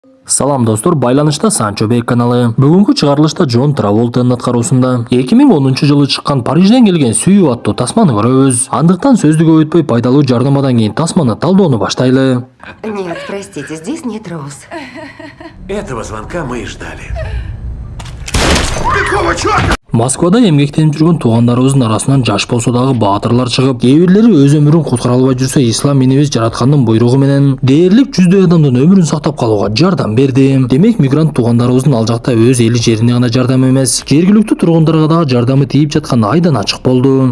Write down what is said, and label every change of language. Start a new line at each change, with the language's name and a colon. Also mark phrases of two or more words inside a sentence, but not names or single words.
Kyrgyz: Салам достор, байланышта Санчо Бек каналы. Бүгүнкү чыгарылышта Джон Траволтанын аткаруусунда 2010-жылы чыккан Парижден келген сүйүү аттуу тасманы көрөбүз. Андыктан сөздү көп өтпөй пайдалуу жардамадан кийин тасманы талдоону баштайлы.
Russian: Нет, простите, здесь нет роз. Этого звонка мы и ждали.
Kyrgyz: Москвада эмгектенип жүргөн туугандарыбыздын арасынан жаш болсо дагы баатырлар чыгып, кээ бирлери өз өмүрүн куткара албай жүрсө, ислам менебиз жараткандын буйругу менен дээрлик жүздөй адамдын өмүрүн сактап калууга жардам берди. Демек мигрант туугандарыбыздын ал жакта өз эли жерине гана жардам эмес, жергиликтүү тургундарга дагы жардамы тийип жатканы айдан ачык болду.